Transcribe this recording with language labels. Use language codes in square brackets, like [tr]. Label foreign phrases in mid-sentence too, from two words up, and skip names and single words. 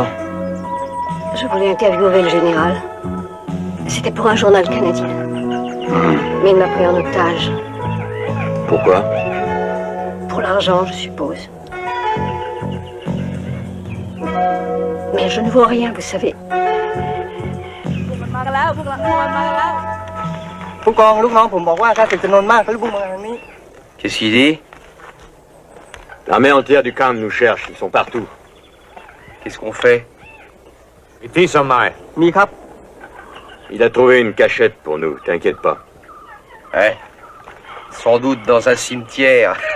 [fr] Je voulais interviewer le général. C'était pour un journal canadien. Mais il m'a pris en otage. Pourquoi? Pour l'argent, je suppose. Mais je ne vois rien, vous savez. [th] มากันแล้วพวกเรามากันแล้วผู้กองลูกน้องผมบอกว่าข้าศึกจำนวนมากเขาลุกมาทางนี้ [fr] Qu'est-ce qu'il dit? L'armée entière du camp nous cherche, ils sont partout. Qu'est-ce qu'on fait? Ici, Sommeil. [th] มีครับ [fr] Il a trouvé une cachette pour nous, t'inquiète pas. Ouais. Sans doute dans un cimetière.